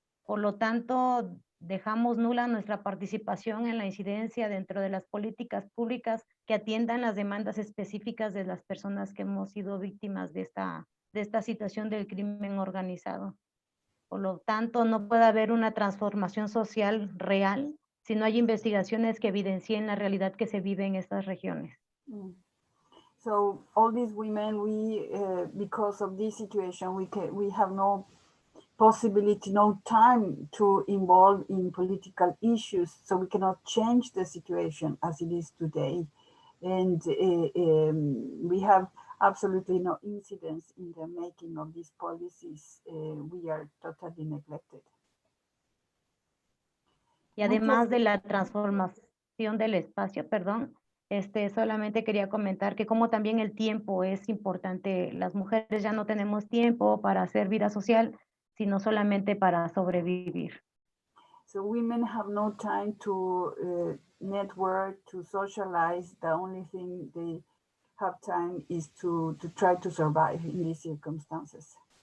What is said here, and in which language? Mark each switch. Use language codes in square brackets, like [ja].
[es] Por lo tanto, dejamos nula nuestra participación en la incidencia dentro de las políticas públicas que atiendan las demandas específicas de las personas que hemos sido víctimas de esta situación del crimen organizado. Por lo tanto, no puede haber una transformación social real si no hay investigaciones que evidencien la realidad que se vive en estas regiones. [en] So all these women, because of this situation, we have no possibility, no time to involve in political issues, so we cannot change the situation as it is today. And we have absolutely no incidence in the making of these policies. We are totally neglected. [es] Y además de la transformación del espacio, solamente quería comentar que como también el tiempo es importante, las mujeres ya no tenemos tiempo para hacer vida social, sino solamente para sobrevivir. [en] So women have no time to network, to socialize. The only thing they have time is to try to survive in these circumstances.